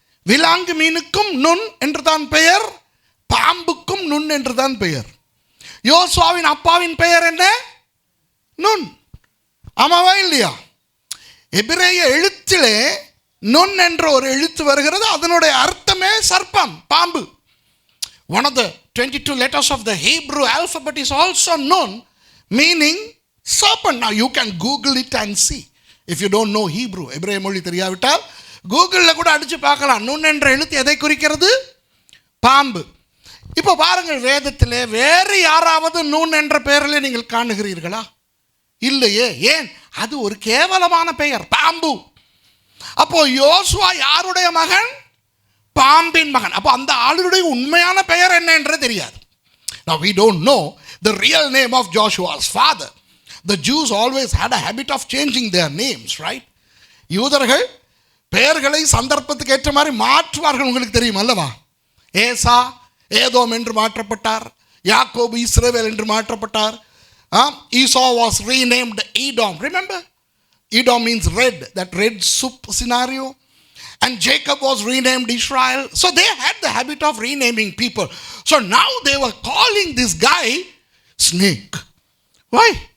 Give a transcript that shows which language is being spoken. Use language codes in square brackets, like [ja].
[ta] விலாங்கு மீனுக்கும் நுண் என்று தான் பெயர், பாம்புக்கும் நுண் என்று தான் பெயர். யோசுவாவின் அப்பாவின் பெயர் என்ன? நுண். ஆமாவா இல்லையா? எபிரேய எழுத்திலே நுண் என்ற ஒரு எழுத்து வருகிறது. அதனுடைய அர்த்தமே சர்ப்பம், பாம்பு. [en] One of the 22 letters of the Hebrew alphabet is also Nun, meaning serpent. Now you can Google it and see. If you don't know Hebrew, [ta] எபிரேய மொழி தெரியாவிட்டால் கூகுளில் கூட அடித்து பார்க்கலாம். நுண் என்ற எழுத்து எதை குறிக்கிறது? பாம்பு. இப்போ பாருங்கள், வேதத்திலே வேறு யாராவது நூன் என்ற பெயரில் நீங்கள் காணுகிறீர்களா? இல்லையே. ஏன்? அது ஒரு கேவலமான பெயர், பாம்பு. அப்போ யோசுவா யாருடைய மகன்? பாம்பின் மகன். அப்போ அந்த ஆளுடைய உண்மையான பெயர் என்ன என்று தெரியாது. [en] Now we don't know the real name of Joshua's father. The Jews always had a habit of changing their names, right? [ta] யூதர்கள் பெயர்களை சந்தர்ப்பத்துக்கு ஏற்ற மாதிரி மாற்றுவார்கள். உங்களுக்கு தெரியும் அல்லவா? ஏசா ஏதோம் என்று மாற்றப்பட்டார், யாக்கோபு இஸ்ரவேல் என்று மாற்றப்பட்டார். [en] Esau was renamed Edom. Remember? Edom means red, that red soup scenario. And Jacob was renamed Israel. So they had the habit of renaming people. So now they were calling this guy snake. Why?